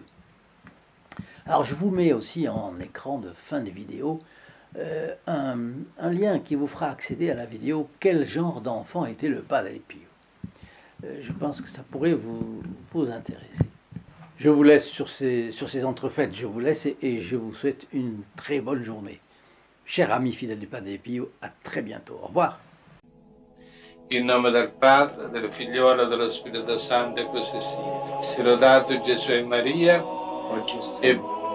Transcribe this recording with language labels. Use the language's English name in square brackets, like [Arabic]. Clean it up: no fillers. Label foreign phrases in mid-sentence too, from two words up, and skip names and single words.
[French] Alors je vous mets aussi en écran de fin de vidéo un lien qui vous fera accéder à la vidéo quel genre d'enfant était le Padre Pio. Je pense que ça pourrait vous intéresser. Je vous laisse sur ces entrefaites, je vous laisse et je vous souhaite une très bonne journée. Chers amis fidèles du Padre Pio, à très bientôt. Au revoir. [Italian] In nome del Padre, del Figliolo e dello Spirito Santo, e così sia. Sia lodato Gesù e Maria, e